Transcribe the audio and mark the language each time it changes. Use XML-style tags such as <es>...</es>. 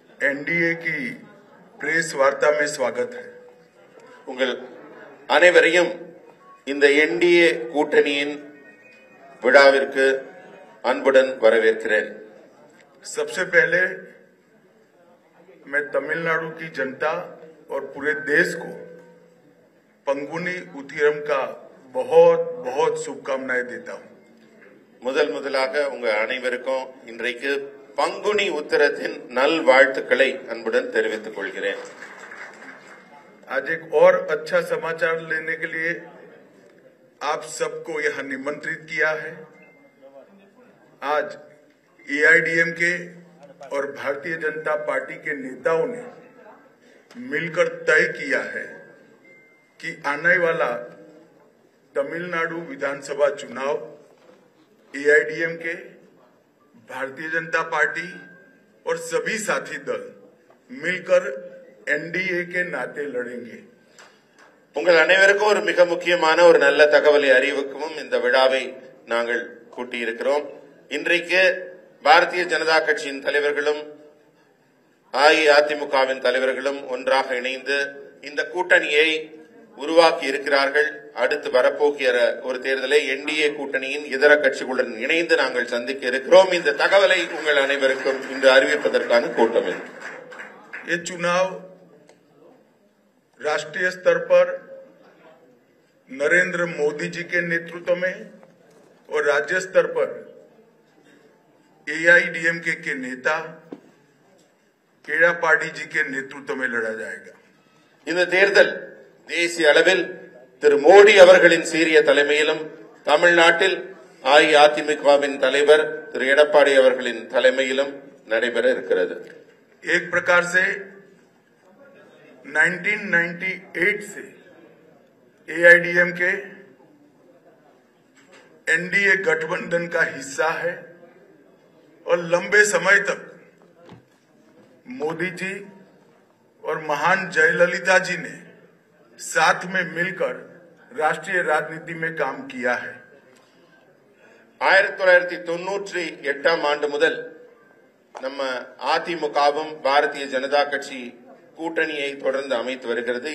<hi>NDA की press वार्ता में स्वागत है।</hi> <ta>உங்கள் அனைவரையும் இந்த என்டிஏ கூட்டணியின் விழாவிற்கு அன்புடன் வரவேற்கிறேன்.</ta> <hi>सबसे पहले मैं तमिलनाडु की जनता और पूरे देश को पंगुनी उतिरम का बहुत बहुत शुभकामनाएं देता हूं।</hi> <ta>முதலாக உங்க அனைவருக்கும் இன்றைக்கு பங்குனி உத்திரத்தின் நல்வாழ்த்துக்களை அன்புடன் தெரிவித்துக் கொள்கிறேன்.</ta> <hi>आज एक और अच्छा समाचार लेने के लिए आप सबको यहां निमंत्रित किया है। आज एआईडीएमके और भारतीय जनता पार्टी के नेताओं ने मिलकर तय किया है कि आने वाला तमिलनाडु विधानसभा चुनाव एआईडीएमके, भारतीय जनता पार्टी और सभी साथी दल मिलकर एनडीए के नाते लड़ेंगे।</hi> <ta>உங்கள் அனைவருக்கும் ஒரு மிக முக்கியமான ஒரு நல்ல தகவலை அறிவிக்கவும் இந்த விழாவை நாங்கள் கூட்டியிருக்கிறோம். இன்றைக்கு பாரதிய ஜனதா கட்சியின் தலைவர்களும் அஇஅதிமுகவின் தலைவர்களும் ஒன்றாக இணைந்து இந்த கூட்டணியை உருவாக்கி இருக்கிறார்கள். அடுத்து வரப்போகிற ஒரு தேர்தலை என்டிஏ கூட்டணியின் இதர கட்சிகளுடன் இணைந்து நாங்கள் சந்திக்க இருக்கிறோம். இந்த தகவலை உங்கள் அனைவருக்கும் இன்று அறிவிப்பதற்கான கூட்டம் இது.</ta> <hi>ये चुनाव राष्ट्रीय स्तर पर नरेंद्र मोदी जी के नेतृत्व में और राज्य स्तर पर एआईडीएमके के नेता एड़ापाडी जी के नेतृत्व में लड़ा जाएगा.</hi> <ta>இந்த தேர்தல் தேசிய அளவில் திரு மோடி அவர்களின் சீரிய தலைமையிலும் தமிழ்நாட்டில் அஇஅதிமுகவின் தலைவர் திரு எடப்பாடி அவர்களின் தலைமையிலும் நடைபெற இருக்கிறது.</ta> <hi>एक प्रकार से 1998 से एआईडीएमके एनडीए गठबंधन का हिस्सा है और लंबे समय तक मोदी जी और महान जयललिता जी ने साथ में मिलकर राष्ट्रीय राजनीति में काम किया है.</hi> <ta>1998 ஆண்டு முதல் நம்ம அதிமுகவும் பாரதிய ஜனதா கட்சி கூட்டணியை தொடர்ந்து அமைத்து வருகிறது.</ta>